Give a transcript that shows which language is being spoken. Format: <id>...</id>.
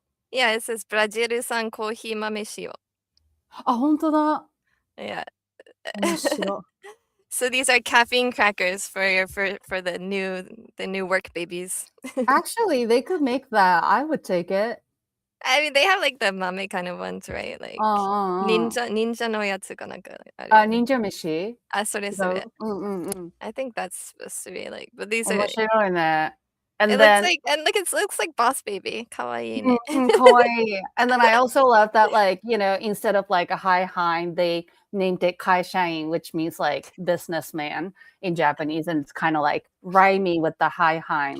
<en>Yeah, it says</en> <ja>ブラジル産コーヒー豆使用。あ、本当だ。</ja> <en>Yeah.</en> <ja>面白い。</ja> <en>So these are caffeine crackers for the new work babies. Actually, they could make that. I would take it. I mean, they have like the mame kind of ones, right?</en> <ja>Like 忍者のやつかなんかあるよね。忍者飯それ。</ja> <en>I think that's supposed to be like, but these are</en> <ja>面白いね。And</ja> <en>it then looks like Boss Baby.</en> <ja>かわいいね。かわいい。</ja> <en>And then I also love that, like, instead of like a high hind, they named it kaishain, which means like businessman in Japanese, and it's kind of like rhyming with the high hind.</en>